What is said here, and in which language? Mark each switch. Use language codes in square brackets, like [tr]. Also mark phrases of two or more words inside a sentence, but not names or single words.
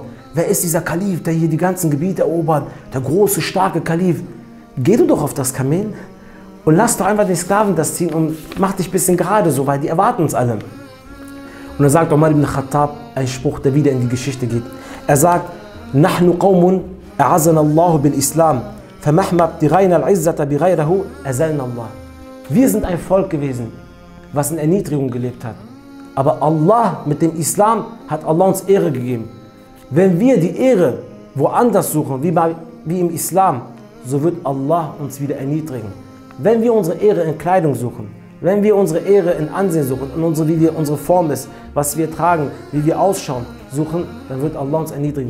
[de] Wer ist dieser Kalif, der hier die ganzen Gebiete erobert? Der große, starke Kalif. Geh du doch auf das Kamel und lass doch einfach den Sklaven das ziehen und mach dich ein bisschen gerade so, weil die erwarten uns alle. Und dann sagt Umar ibn Khattab einen Spruch, der wieder in die Geschichte geht. Er sagt, [ar] نحن قوم أعزنا الله بالإسلام، فمهما ابتغينا العزة بغيره أذلنا الله. [de] Wir sind ein Volk gewesen, was in Erniedrigung gelebt hat. Aber Allah mit dem Islam hat Allah uns Ehre gegeben. Wenn wir die Ehre woanders suchen, wie im Islam, so wird Allah uns wieder erniedrigen. Wenn wir unsere Ehre in Kleidung suchen, wenn wir unsere Ehre in Ansehen suchen, wie unsere Form ist, was wir tragen, wie wir ausschauen, suchen, dann wird Allah uns erniedrigen.